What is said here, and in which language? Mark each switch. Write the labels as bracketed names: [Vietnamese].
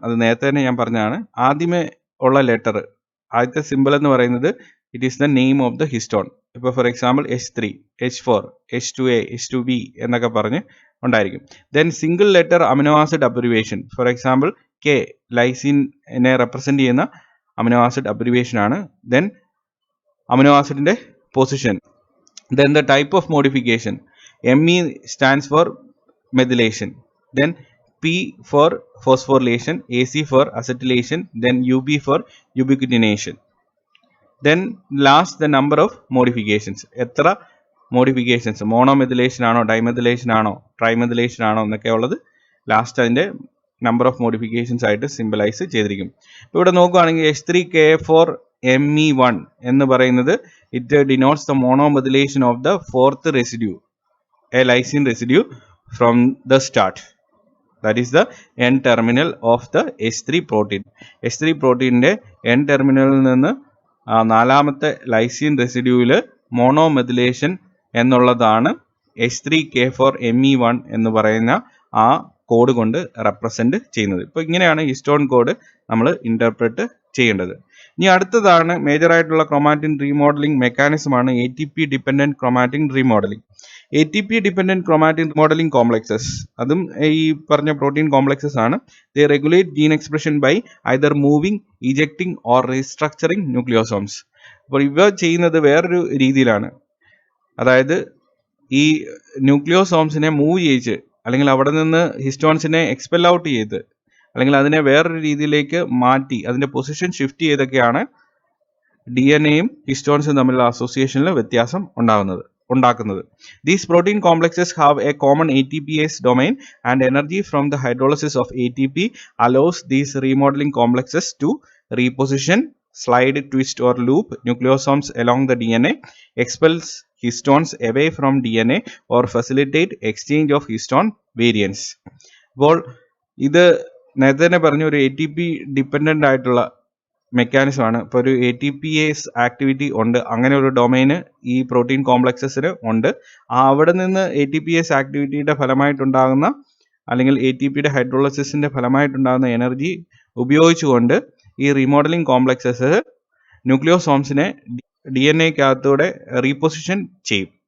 [Malayalam] അത് നേരത്തെ തന്നെ ഞാൻ പറഞ്ഞതാണ്. ആദ്യമേ ഉള്ള ലെറ്റർ, ആദ്യത്തെ സിമ്പിൾ എന്ന് പറയുന്നത് [English] It is the name of the histone. [Malayalam] ഇപ്പോൾ for example H3, H4, H2A, H2B എന്നൊക്കെ പറഞ്ഞ് ഉണ്ടായിരിക്കും. Then single letter amino acid abbreviation, for example K, ലൈസിനെ represent ചെയ്യുന്ന അമിനോ ആസിഡ് അബ്രിവേഷൻ ആണ്. ദെൻ അമിനോ ആസിഡിൻ്റെ position. [English] Then the type of modification, Me stands for methylation, then P for phosphorylation, AC for acetylation, then UB for ubiquitination. Then last the number of modifications. [Malayalam] എത്ര modifications, monomethylation ആണോ ഡൈമെഥിലേഷൻ ആണോ ട്രൈമെഥിലേഷൻ ആണോ എന്നൊക്കെ ഉള്ളത് last അതിൻ്റെ number of modifications ആയിട്ട് symbolise ചെയ്തിരിക്കും. ഇവിടെ നോക്കുകയാണെങ്കിൽ H3K4Me1 എന്ന് പറയുന്നത് [English] It denotes the monomethylation of the fourth residue, a lysine residue from the start. That is the N terminal of the H3 protein. [Malayalam] H3 പ്രോട്ടീനിൻ്റെ N ടെർമിനലിൽ നിന്ന് നാലാമത്തെ ലൈസിൻ റെസിഡ്യൂവിൽ മോണോമെഥിലേഷൻ എന്നുള്ളതാണ് H3K4Me1 എന്ന് പറയുന്ന ആ കോഡ് കൊണ്ട് റെപ്രസെൻറ്റ് ചെയ്യുന്നത്. ഇപ്പോൾ ഇങ്ങനെയാണ് ഹിസ്റ്റോൺ കോഡ് നമ്മൾ ഇൻ്റർപ്രറ്റ് ചെയ്യേണ്ടത്. ഇനി അടുത്തതാണ് മേജറായിട്ടുള്ള chromatin remodelling മെക്കാനിസമാണ് ATP dependent chromatin remodelling. ATP dependent chromatin remodelling complexes, അതും ഈ പറഞ്ഞ പ്രോട്ടീൻ കോംപ്ലക്സസ് ആണ്. [English] They regulate gene expression by either moving, ejecting or restructuring nucleosomes. [Malayalam] അപ്പോൾ ഇവ ചെയ്യുന്നത് വേറൊരു രീതിയിലാണ്. അതായത് ഈ ന്യൂക്ലിയോസോംസിനെ മൂവ് ചെയ്യിച്ച് അല്ലെങ്കിൽ അവിടെ നിന്ന് ഹിസ്റ്റോൺസിനെ എക്സ്പെൽ ഔട്ട് ചെയ്ത് അല്ലെങ്കിൽ അതിനെ വേറൊരു രീതിയിലേക്ക് മാറ്റി അതിൻ്റെ പൊസിഷൻ ഷിഫ്റ്റ് ചെയ്തൊക്കെയാണ് DNA-യും ഹിസ്റ്റോൺസും തമ്മിലുള്ള അസോസിയേഷനിൽ വ്യത്യാസം ഉണ്ടാക്കുന്നത്. [English] These protein complexes have a common ATPase domain, and energy from the hydrolysis of ATP allows these remodeling complexes to reposition, slide, twist or loop nucleosomes along the DNA, expels histones away from DNA or facilitate exchange of histone variants. [Malayalam] അപ്പോൾ ഇത് നേരത്തെ തന്നെ പറഞ്ഞ ഒരു ATP dependent ആയിട്ടുള്ള മെക്കാനിസമാണ്. ഇപ്പോൾ ഒരു ATPase activity ഉണ്ട്, അങ്ങനെ ഒരു ഡൊമൈന് ഈ പ്രോട്ടീൻ കോംപ്ലക്സസിന് ഉണ്ട്. അവിടെ നിന്ന് ATPase ആക്ടിവിറ്റിയുടെ ഫലമായിട്ടുണ്ടാകുന്ന അല്ലെങ്കിൽ ATPയുടെ ഹൈഡ്രോളിസിൻ്റെ ഫലമായിട്ടുണ്ടാകുന്ന എനർജി ഉപയോഗിച്ചുകൊണ്ട് ഈ റീമോഡലിംഗ് കോംപ്ലക്സസ് ന്യൂക്ലിയോസോംസിനെ DNA-ക്കകത്തൂടെ റീപൊസിഷൻ ചെയ്യും.